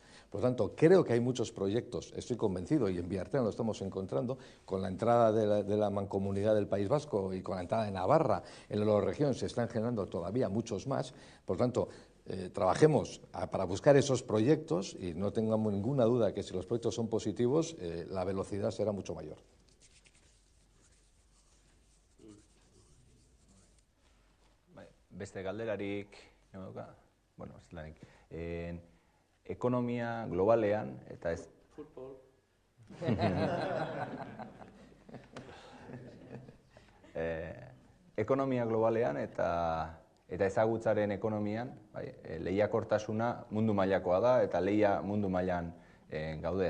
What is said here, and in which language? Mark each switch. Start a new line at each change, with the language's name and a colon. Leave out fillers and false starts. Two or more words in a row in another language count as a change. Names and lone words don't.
Spanish: Por lo tanto, creo que hay muchos proyectos, estoy convencido, y en Vía Artean lo estamos encontrando, con la entrada de la mancomunidad del País Vasco y con la entrada de Navarra en la región se están generando todavía muchos más. Por lo tanto, trabajemos para buscar esos proyectos y no tengamos ninguna duda que si los proyectos son positivos, la velocidad será mucho mayor.
Basque: Beste galderarik, bueno, ez lanik, ekonomia globalean, eta ez... Football. Ekonomia globalean eta ezagutzaren ekonomian, lehiakortasuna mundu mailakoa da, eta lehia mundu mailan gaude.